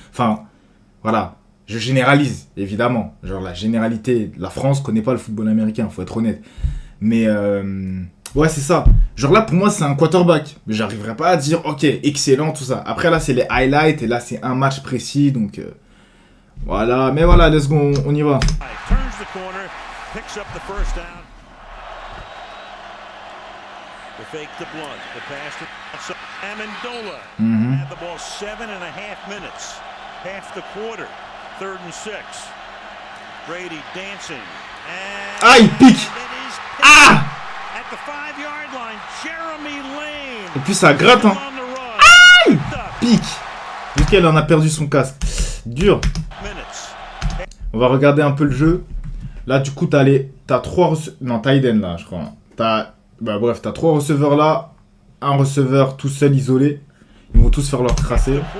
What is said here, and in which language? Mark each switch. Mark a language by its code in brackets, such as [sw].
[fr] Enfin, voilà. Je généralise, évidemment. Genre, la généralité, la France connaît pas le football américain, faut être honnête. Mais, ouais, c'est ça. Genre là, pour moi, c'est un quarterback. Mais j'arriverai pas à dire, ok, excellent, tout ça. Après, là, c'est les highlights, et là, c'est un match précis, donc... voilà, mais voilà, [en] let's go, [fr] on y va. [en] Turns the corner, picks up the first down. The fake to Blunt, the pass to Amendola. Had the ball 7.5 minutes. Half the quarter. 3rd and 6. Brady dancing. [fr] Ah, il pique. Ah! [en] At the 5-yard line, Jeremy Lane. [fr] Et puis ça gratte, hein. Ah! Il pique. Lequel en a perdu son casque. Dur. On va regarder un peu le jeu. Là, du coup, t'as 3 receveurs. Non, t'as Eden là, je crois. T'as 3 receveurs là. Un receveur tout seul, isolé. Ils vont tous faire leur tracé.